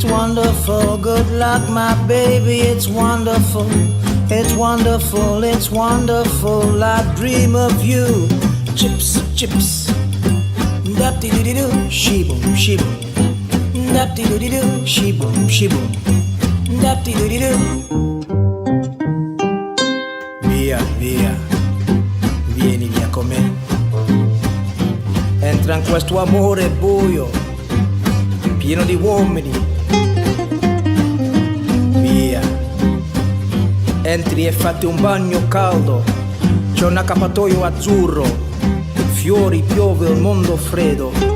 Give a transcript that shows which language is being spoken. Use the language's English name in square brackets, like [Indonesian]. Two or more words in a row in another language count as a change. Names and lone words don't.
[English] wonderful, good luck my baby, it's wonderful, it's wonderful, it's wonderful, I dream of you. Chips, chips, da-di-do-di-do, she-boom, she-boom, da-di-do-di-do, she-boom, she-boom, da-di-do-di-do. [Italian] Via, via, vieni via con me. Entra in questo amore buio, pieno di uomini. Via, entri e fatti un bagno caldo, c'è un accappatoio azzurro, fiori, piove, un mondo freddo.